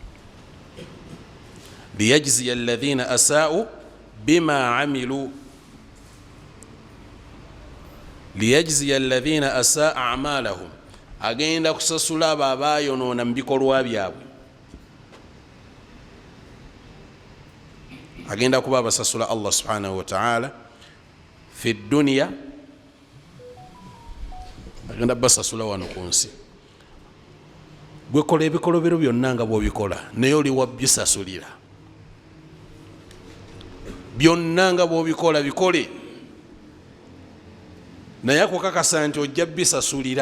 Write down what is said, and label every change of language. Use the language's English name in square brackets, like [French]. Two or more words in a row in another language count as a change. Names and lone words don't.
[Arabic] ليجزي الذين أساءوا بما عملوا ليجزي الذين أساء أعمالهم, liyajziya alladhina asa'a a'malahum, [Ganda] agenda kusasula abo abayonoona mu bikolwa byabwe. Agenda kuba abasasula [Arabic] الله سبحانه وتعالى في الدنيا, [Ganda] agenda basasula wano ku nsi. Gwekola ebikolobero byonna nga bw'obikola, naye oli wabbisasulira. Byonna nga bw'obikola bikole, naye akukakasa nti ojja bisasulira.